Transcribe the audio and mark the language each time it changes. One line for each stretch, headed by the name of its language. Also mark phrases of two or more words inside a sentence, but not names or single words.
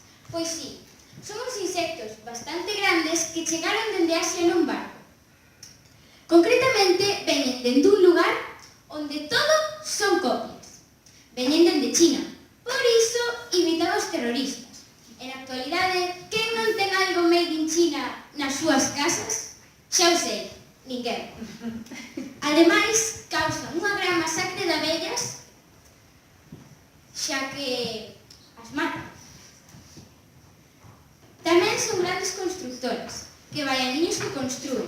Galician: Pois sí, son uns insectos bastante grandes que chegaron dende Asia nun barco. Concretamente, veñen dende un lugar onde todo son copias. Veñen dende China, por iso imitan os terroristas. En actualidade, quen non ten algo
English: made in China
Galician: nas súas casas? Xa o sei, ninguén. Ademais, causan unha gran masacre de abellas, xa que as matan. Tamén son grandes constructoras, que vai a niños que construen.